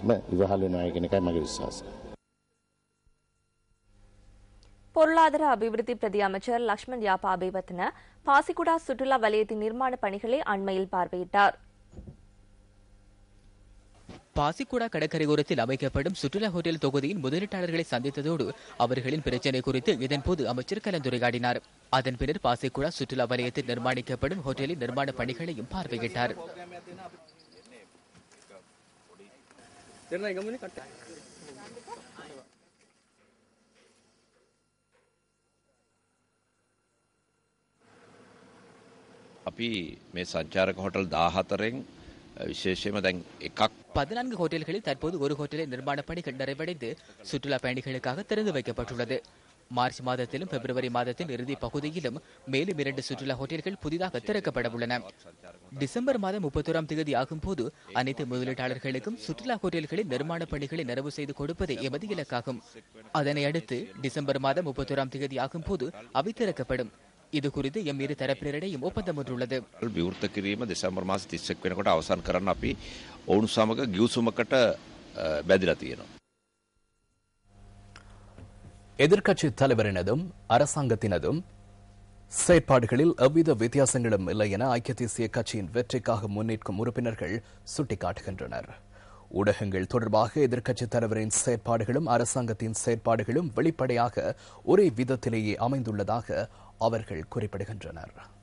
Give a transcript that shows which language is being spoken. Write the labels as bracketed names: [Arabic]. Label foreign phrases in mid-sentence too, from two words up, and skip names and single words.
[Tamil] பொருளாதார அபிவிருத்தி பிரதி அமைச்சர் லக்ஷ்மண் யாப்பா அபிவர்த்தன பாசிக்குடா சுற்றுலா வலயத்தின் நிர்மாண பணிகளை அண்மையில் பார்வையிட்டார். பாசிக்குடா கடற்கரையோரத்தில் அமைக்கப்படும் சுற்றுலா ஹோட்டல் தொகுதியின் முதலீட்டாளர்களை சந்தித்ததோடு அவர்களின் பிரச்சினை குறித்து இதன்போது அமைச்சர் கலந்துரையாடினார். அதன் பின்னர் பாசிக்குடா சுற்றுலா வலயத்தில் நிர்மாணிக்கப்படும் ஹோட்டலின் நிர்மாண பணிகளையும் பார்வையிட்டார். [Sinhala] අපි මේ සංචාරක හොටල් 14න් විශේෂයෙන්ම දැන් එකක් [Tamil] 14 ஹோட்டல்களில் தற்போது ஒரு ஹோட்டலின் நிர்மாண பணிகள் நிறைவடைந்து சுற்றுலா பயணிகளுக்காக திறந்து வைக்கப்பட்டுள்ளது. மார்ச் மாதத்திலும் பிப்ரவரி மாதத்தின் இறுதி பகுதியிலும் மேலும் 2 சுற்றுலா ஹோட்டல்கள் புதிதாக திறக்கப்பட உள்ளன. டிசம்பர் மாதம் 31ஆம் தேதி ஆகும் போது அனைத்து முதலீட்டாளர்களுக்கும் சுற்றுலா ஹோட்டல்களின் நிர்மாண பணிகளை நிறைவு செய்து கொடுப்பதே எமது இலக்காகும். அதனை அடுத்து டிசம்பர் மாதம் 31ஆம் தேதி ஆகும் போது அவை திறக்கப்படும். இது குறித்து எம் இரு தரப்பினரிடையும் ஒப்பந்தம் ஒன்றுள்ளது. [Sinhala] විවෘත කිරීම දෙසැම්බර් මාස 31 වෙනකොට අවසන් කරන්න අපි ඔවුන් සමග ගිවිසුමකට බැඳිලා තියෙනවා. [Tamil] எதிர்க்கட்சி தலைவரினதும் அரசாங்கத்தினதும் செயற்பாடுகளில் எவ்வித வித்தியாசங்களும் இல்லை என ஐக்கிய தேசிய கட்சியின் வெற்றிக்காக முன்னேற்கும் உறுப்பினர்கள் சுட்டிக்காட்டுகின்றனர். ஊடகங்கள் தொடர்பாக எதிர்க்கட்சித் தலைவரின் செயற்பாடுகளும் அரசாங்கத்தின் செயற்பாடுகளும் வெளிப்படையாக ஒரே விதத்திலேயே அமைந்துள்ளதாக அவர்கள் குறிப்பிடுகின்றனர்.